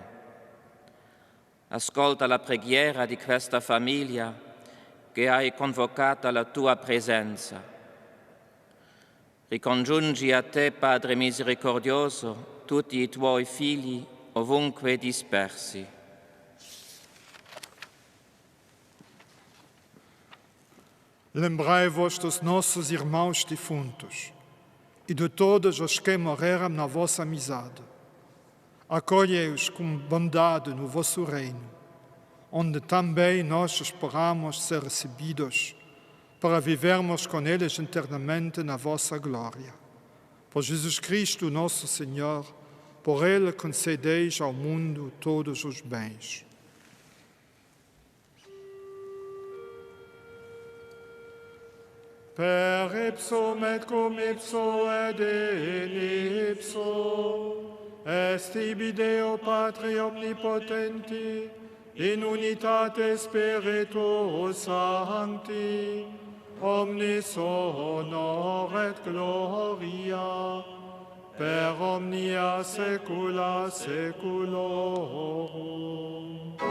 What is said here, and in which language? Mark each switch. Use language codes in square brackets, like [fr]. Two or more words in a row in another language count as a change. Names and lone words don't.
[it] Ascolta la preghiera di questa famiglia che hai convocato alla tua presenza. Ricongiungi a te, Padre misericordioso, tutti i tuoi figli ovunque dispersi. [pt] Lembrai-vos dos nossos irmãos defuntos e de todos os que morreram na vossa amizade. Acolhei-os com bondade no vosso reino, onde também nós esperamos ser recebidos, para vivermos com eles eternamente na vossa glória. Por Jesus Cristo, nosso Senhor, por Ele concedeis ao mundo todos os bens. [la] Per ipsum et cum ipso et in ipso, est ibi Deo Patri omnipotenti, in unitate Spiritus Sancti, omnis honor et gloria, per omnia saecula saeculorum.